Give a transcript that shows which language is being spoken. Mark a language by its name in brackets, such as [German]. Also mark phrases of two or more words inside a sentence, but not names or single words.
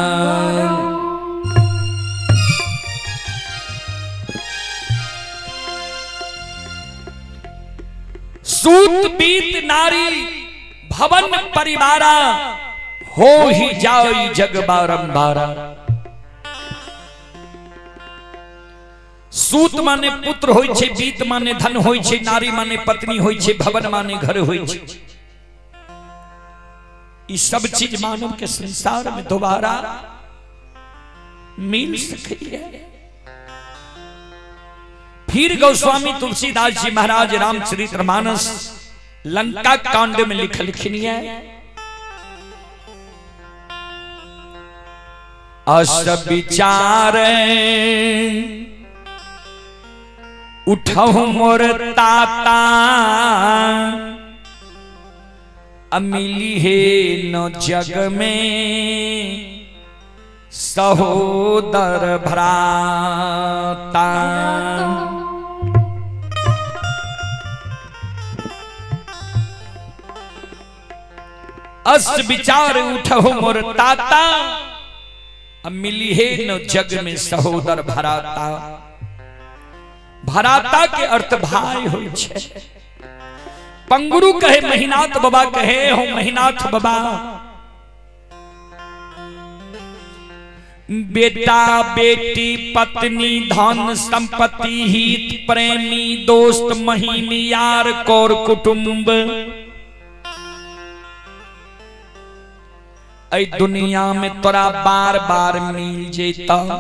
[Awadhi] सूत बीत नारी भवन परिवारा हो ही जाई जग बारंबारा। [Angika] सूत माने पुत्र होय छे, बीत माने धन होय छे, नारी माने पत्नी होय छे, भवन माने घर होय छे। ई सब चीज मानव के संसार में दोबारा मिल सके। फिर गोस्वामी तुलसीदास जी महाराज रामचरितमानस लंका कांड में लिखलखिन है, [Awadhi] अस विचारे उठहु मोर ताता अमिली है न जग में सहोदर भ्राता। अस विचार उठहु मोर ताता अमिली है न जग में सहोदर भ्राता। [Angika] भ्राता के अर्थ भाई होय छे। पंगुरु कहे महिनाथ बाबा कहे हो महिनाथ बाबा बेटा बेटी पत्नी धन संपत्ति हित प्रेमी दोस्त महिम यार कौर कुटुंब ऐ दुनिया में तोरा बार बार मिल जेता,